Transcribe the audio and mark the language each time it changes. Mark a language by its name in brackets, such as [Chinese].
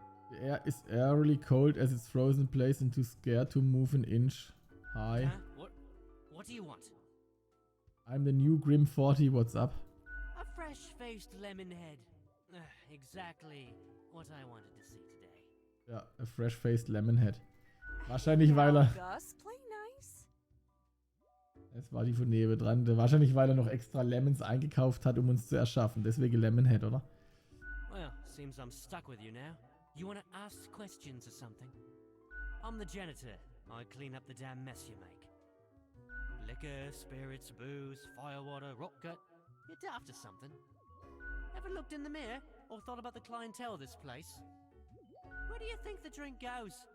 [English] The air is eerily cold as it's frozen place and too scared to move an inch. Hi. What do you want? I'm the new Grim 40, what's up? A fresh-faced lemon head. Exactly what I wanted to see today. [German] Ja, [English] a fresh-faced Lemonhead. [German] Wahrscheinlich, weil er... [English] Gus, play nice. [German] Es war die von nebendran. Wahrscheinlich, weil er noch extra Lemons eingekauft hat, um uns zu erschaffen. Deswegen Lemonhead, oder? [English] Well, seems I'm stuck with you now. You wanna ask questions or something? I'm the janitor. I clean up the damn mess you make. Liquor, spirits, booze, firewater, rock gut. You're daft or something. Ever looked in the mirror or thought about the clientele of this place? Where do you think the drink goes?